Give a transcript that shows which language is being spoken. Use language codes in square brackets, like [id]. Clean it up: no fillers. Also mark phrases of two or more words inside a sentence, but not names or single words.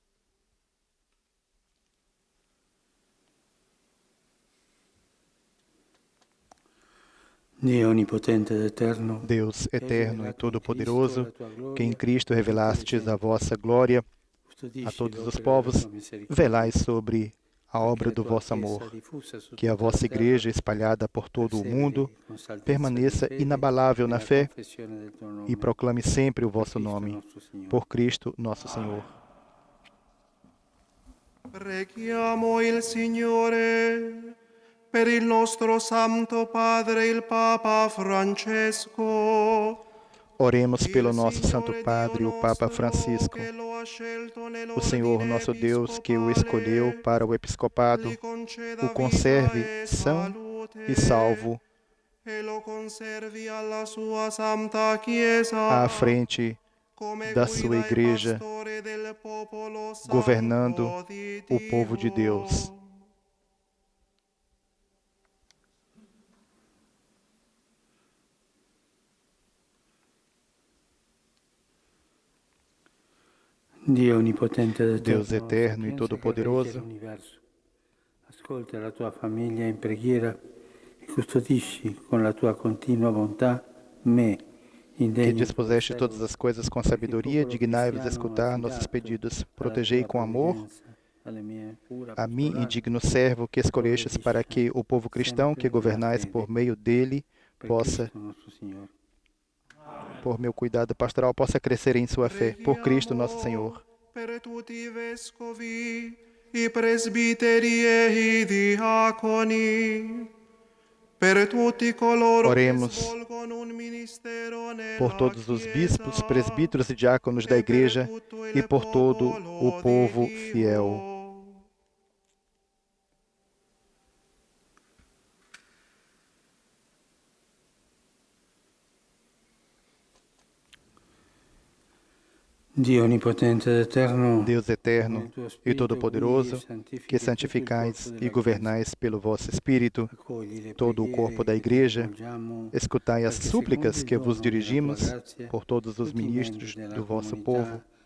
[pt] Deus eterno e todo-poderoso, que em Cristo revelastes a vossa glória a todos os povos, velai sobre a obra do vosso amor, que a vossa Igreja, espalhada por todo o mundo, permaneça inabalável na fé e proclame sempre o vosso nome, por Cristo nosso Senhor. [it] Preghiamo il Signore per il nostro Santo Padre, il Papa Francesco. [pt] Oremos pelo nosso Santo Padre, o Papa Francisco. O Senhor, nosso Deus, que o escolheu para o episcopado, o conserve são e salvo à frente da sua Igreja, governando o povo de Deus. Deus eterno e todo-poderoso, [it] ascolta la tua famiglia in preghiera e custodisci con la tua continua bontà me, [pt] que dispuseste todas as coisas com sabedoria, dignai-vos escutar nossos pedidos. Protegei com amor a mim, indigno servo, que escolhestes para que o povo cristão que governais por meio dele possa, por meu cuidado pastoral, possa crescer em sua fé, por Cristo nosso Senhor. [it] Per tutti vescovi, i presbiteri e i diaconi, per tutti coloro [pt] Oremos [it] che svolgono un ministero nella [pt] por todos os bispos, [it] Chiesa, [pt] presbíteros e diáconos da Igreja e por todo o povo fiel. Deus eterno e todo-poderoso, que santificais e governais pelo vosso Espírito todo o corpo da Igreja, escutai as súplicas que vos dirigimos por todos os ministros do vosso povo.